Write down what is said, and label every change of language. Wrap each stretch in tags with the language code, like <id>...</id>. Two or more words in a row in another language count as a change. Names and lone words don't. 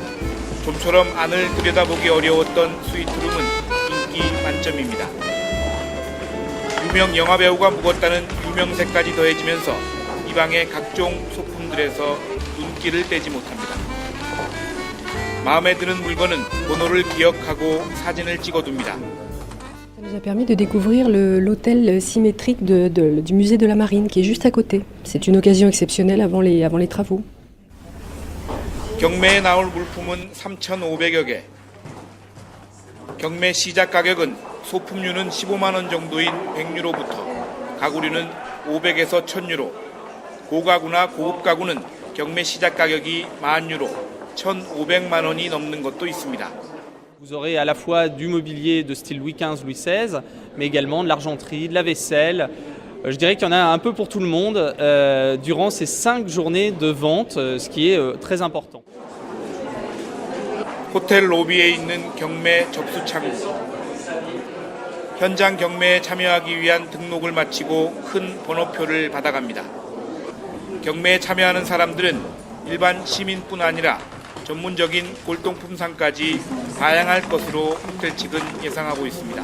<ko>좀처럼 안을 들여다보기 어려웠던 스위트룸은 인기 만점입니다. 유명 영화배우가 묵었다는 유명세까지 더해지면서 이 방의 각종 소품들에서 눈길을 떼지 못합니다. 마음에 드는 물건은 번호를 기억하고 사진을 찍어둡니다.</ko> <fr>Ça nous a permis de découvrir l'hôtel symétrique du musée de la Marine qui est juste à côté. C'est une occasion exceptionnelle avant les travaux.</fr> <ko>경매에 나올 물품은 3,500여 개. 경매 시작 가격은 소품류는 15만 원 정도인 100유로부터 가구류는 500에서 1,000유로, 고가구나 고급 가구는 경매 시작 가격이 10,000유로, 1,500만 원이 넘는 것도 있습니다.</ko> <fr>Vous aurez à la fois du mobilier de style Louis XV, Louis XVI, mais également de l'argenterie, de la vaisselle. Je dirais qu'il y en a un peu pour tout le monde durant ces 5 journées de vente, ce qui est très important.</fr> <ko>호텔 로비에 있는 경매 접수 창구. 현장 경매에 참여하기 위한 등록을 마치고 큰 번호표를 받아갑니다. 경매에 참여하는 사람들은 일반 시민뿐 아니라 전문적인 골동품상까지 다양할 것으로 호텔 측은 예상하고 있습니다.</ko>